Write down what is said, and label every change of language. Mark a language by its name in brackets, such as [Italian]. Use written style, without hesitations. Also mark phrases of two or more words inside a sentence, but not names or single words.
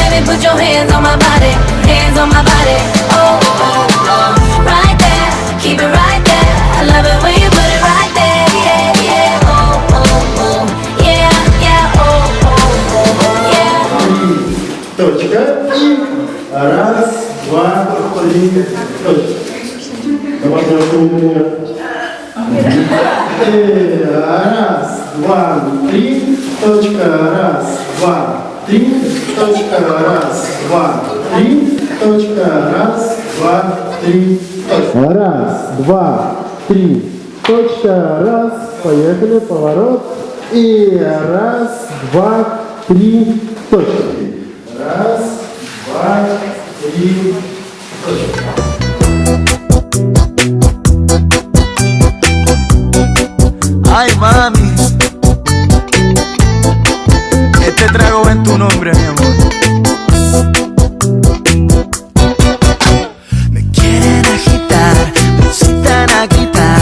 [English] Put your hands on my body, hands on my body. Oh, oh, oh, right there, keep it right there. I love it when you put it right there. Yeah, yeah, oh, oh, oh, yeah, yeah, oh, oh, oh, yeah. [Russian] Точка. И раз, два, три, точка. Давай у и раз, два, три, точка, раз, два, три, точка, раз, два, три, точка, раз, два, три, точка. Раз, два, три, точка, раз, поехали, поворот. И раз, два, три, точка. Раз, два, три, точка. [Spanish] Ay, mami, este trago en tu nombre, mi amor. Me quieren agitar, me incitan a gritar.